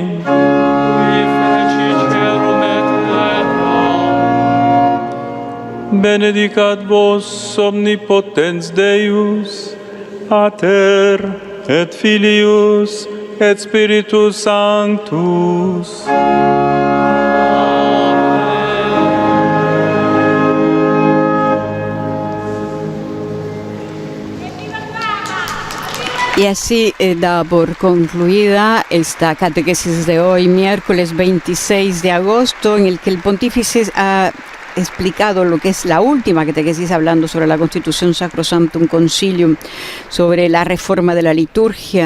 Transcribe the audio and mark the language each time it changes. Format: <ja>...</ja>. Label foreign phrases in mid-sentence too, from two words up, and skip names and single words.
<la>Qui feci caelum et terra. Benedicat vos omnipotens Deus, Pater et Filius et Spiritus Sanctus.</la> <es>Y así da por concluida esta catequesis de hoy, miércoles 26 de agosto, en el que el pontífice ha explicado lo que es la última catequesis, hablando sobre la Constitución Sacrosanctum Concilium, sobre la reforma de la liturgia.</es>